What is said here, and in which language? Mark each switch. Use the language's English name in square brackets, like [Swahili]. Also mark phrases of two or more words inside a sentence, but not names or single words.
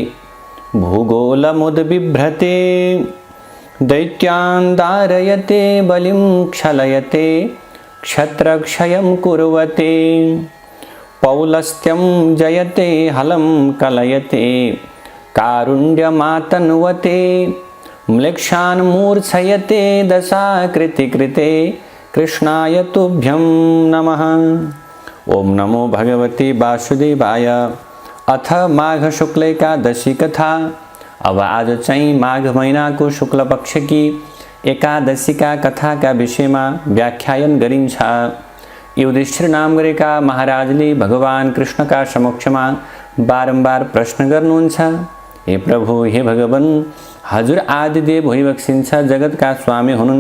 [Sanskrit] भूगोलमुद्बिभ्रते दैत्यान् दारयते बलिं क्षलयते क्षत्रक्षयं कुर्वते पौलस्त्यं जयते हलं कलयते कारुण्यमातन्वते म्लेच्छान् मूर्छयते दशाकृतिकृते कृष्णाय तुभ्यं नमः। ओम नमो भगवते वासुदेवाय। अथ माघ शुक्ल एकादशी कथा। [Nepali] अब आज चाहिँ माघ महिनाको शुक्ल पक्ष की एकादशी का कथा का विषयमा व्याख्यान गरिन्छ। युधिष्ठिर नाम गरेका महाराजले भगवान कृष्णका समक्षमा बारम्बार प्रश्न गर्नुहुन्छ। हे प्रभु, हे भगवान, हजुर आदिदेव भइबक्सिन्छ, जगतका स्वामी हुनुहुन्छ।